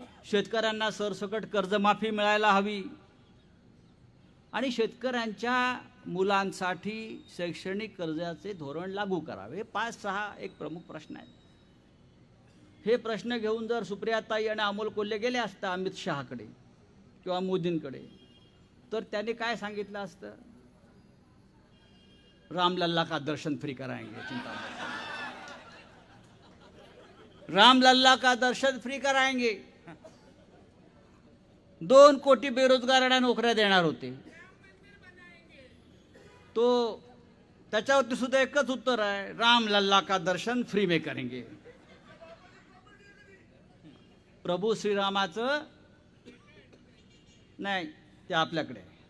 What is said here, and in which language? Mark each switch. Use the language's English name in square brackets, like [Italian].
[Marathi] शेतकऱ्यांना सरसकट कर्जमाफी मिळायला हवी आणि शेतकऱ्यांच्या मुलांसाठी शैक्षणिक कर्जाचे धोरण लागू करावे. 5-6 एक प्रमुख प्रश्न आहेत. हे प्रश्न घेऊन जर सुप्रियाताई आणि अमोल कोल्हे गेले असता अमित शहाकडे किंवा मोदींकडे, तर त्यांनी काय सांगितलं असतं? [Hindi] रामलल्ला का दर्शन फ्री कराएंगे, चिंता मत. रामलल्ला का दर्शन फ्री कराएंगे. [Marathi] 2 कोटी बेरोजगारांना नोकऱ्या देणार होते. तो त्याच्यावरती सुद्धा एकच उत्तर आहे, [Hindi] रामलल्ला का दर्शन फ्री में करेंगे. [Marathi] प्रभू श्रीरामाचं नाही, ते आपल्याकडे.